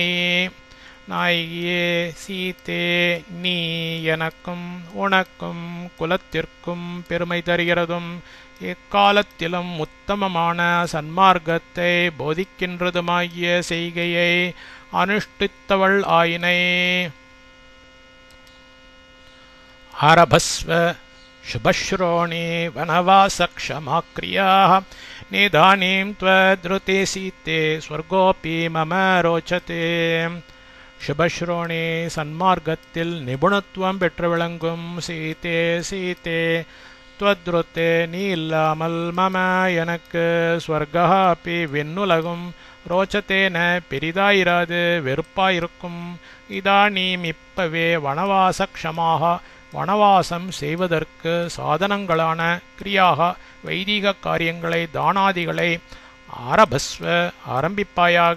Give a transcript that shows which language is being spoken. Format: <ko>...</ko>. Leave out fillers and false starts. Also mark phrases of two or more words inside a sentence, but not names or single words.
<ta>நாயகியே சீதே நீ எனக்கும் உனக்கும் குலத்திற்கும் பெருமை தருகிறதும் எக்காலத்திலும் உத்தமமான சன்மார்க்கத்தை போதிக்கின்றதுமாகிய செய்கையை அனுஷ்டித்தவள் ஆயினை.</ta> <sa>ஆரபஸ்வ शुभश्रोणी वनवासक्षमाक्रियाः निधानीं त्वद्रुते सीते स्वर्गोऽपि मम रोचते.</sa> <ta>शुभश्रोणी சன்மார்க்கத்தில் நிபுணத்துவம் பெற்று விளங்கும் சீதே சீதே त्वद्रुते நீ இல்லாமல் மம எனக்கு</ta> <sa>स्वर्गः अपि</sa> <ta>விண்ணுலகும் ரோச்சத்தேன பெரிதாயிராது வெறுப்பாயிருக்கும். இதானீம் இப்பவே வனவாசக்ஷமாக வனவாசம் செய்வதற்கு சாதனங்களான கிரியாக வைதிக காரியங்களை தானாதிகளை ஆரபஸ்வ ஆரம்பிப்பாயாக.</ta>